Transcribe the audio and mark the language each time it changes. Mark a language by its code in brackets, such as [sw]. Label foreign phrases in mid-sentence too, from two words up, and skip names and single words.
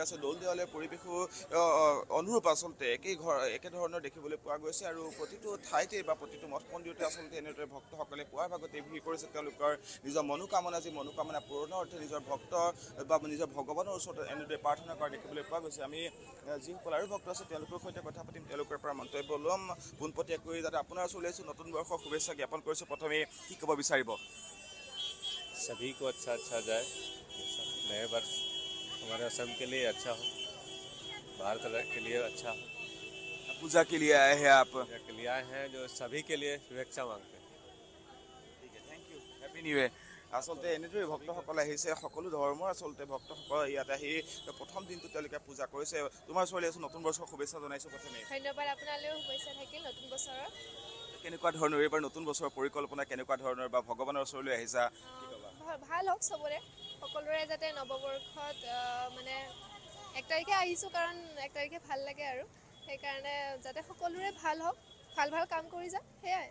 [as] আছে দৌল দেৱালয়ৰ পৰিৱেশো অনুৰূপ আচলতে একেধৰণৰ দেখিবলৈ পোৱা গৈছে আৰু প্ৰতিটো ঠাইতে বা প্ৰতিটো মঠ মন্দিৰতে আচলতে এনেদৰে ভক্তসকলে পুৱাৰ ভাগতে ভিৰ কৰিছে তেওঁলোকৰ নিজৰ মনোকামনা যি মনোকামনা পূৰণৰ অৰ্থে নিজৰ ভক্ত বা নিজৰ ভগৱানৰ ওচৰত এনেদৰে প্ৰাৰ্থনা কৰা দেখিবলৈ পোৱা গৈছে আমি যিসকল আৰু ভক্ত আছে তেওঁলোকৰ সৈতে কথা পাতিম তেওঁলোকৰ পৰা মন্তব্য ল'ম পোনপটীয়াকৈ যাতে আপোনাৰ ওচৰলৈ আহিছোঁ নতুন বৰ্ষৰ শুভেচ্ছা জ্ঞাপন কৰিছোঁ প্ৰথমে কি ক'ব বিচাৰিব [hi] सभी को अच्छा जाए नए वर्ष हमारे असम के लिए अच्छा हो भारत के लिए अच्छा हो पूजा के लिए आए हैं आप पूजा के लिए आए हैं जो सभी के लिए शुभेच्छा मांगते हैं ठीक है [en] thank you happy new year [as] আচলতে এনেদৰে ভক্তসকল আহিছে সকলো ধৰ্মৰ আচলতে ভক্তসকল ইয়াত আহি প্ৰথম দিনটো তেওঁলোকে পূজা কৰিছে তোমাৰ ওচৰলৈ আছোঁ নতুন বৰ্ষৰ শুভেচ্ছা জনাইছোঁ প্ৰথমে ধন্যবাদ আপোনালৈও শুভেচ্ছা থাকিল নতুন বছৰৰ কেনেকুৱা ধৰণৰ এইবাৰ নতুন বছৰৰ পৰিকল্পনা কেনেকুৱা ধৰণৰ বা ভগৱানৰ ওচৰলৈ আহিছা ভাল হওক চবৰে সকলোৰে যাতে নৱবৰ্ষত মানে 1 তাৰিখে আহিছোঁ কাৰণ 1 তাৰিখে ভাল লাগে আৰু সেইকাৰণে যাতে সকলোৰে ভাল হওক ভাল ভাল কাম কৰি যাম সেয়াই